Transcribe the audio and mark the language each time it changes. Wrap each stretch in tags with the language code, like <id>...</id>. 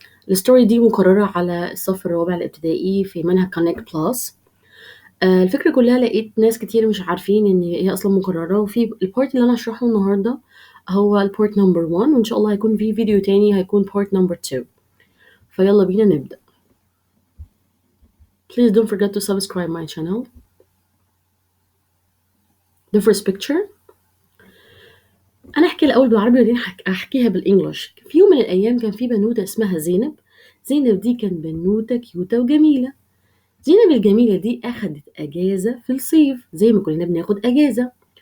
<ar>الستوري دي مقررة على الصف الرابع الابتدائي في منهج كونكت بلس. الفكرة كلها لقيت ناس كتير مش عارفين إن هي أصلا مقررة، وفي البارت اللي أنا هشرحه النهاردة هو البارت نمبر 1، وإن شاء الله هيكون في فيديو تاني هيكون بارت نمبر 2. فيلا بينا نبدأ.</ar> <en>Please don't forget to subscribe my channel. The first picture.</en> <ar>أنا أحكي الأول بالعربي وبعدين أحكيها بالإنجلش. في يوم من الأيام كان في بنوتة اسمها زينب. زينب دي كان بنوتة كيوتة وجميلة. زينب الجميلة دي أخدت أجازة في الصيف زي ما كلنا بناخد أجازة.</ar>